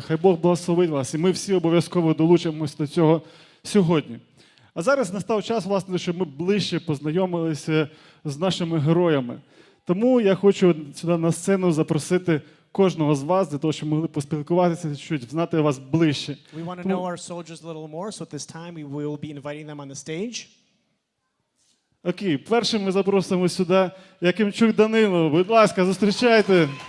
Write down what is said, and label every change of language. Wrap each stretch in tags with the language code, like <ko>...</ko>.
<uk>Хай Бог благословить вас, і ми всі обов'язково долучимося до цього сьогодні. А зараз настав час, власне, щоб ми ближче познайомилися з нашими героями. Тому я хочу сюди на сцену запросити кожного з вас, для того, щоб ми могли поспілкуватися, чуть знати вас ближче.</uk> <en>We want to know our soldiers a little more, so at this time we will be inviting them on the stage.</en> <uk>Окей, першим ми запросимо сюди Якимчук Данило. Будь ласка, зустрічайте.</uk>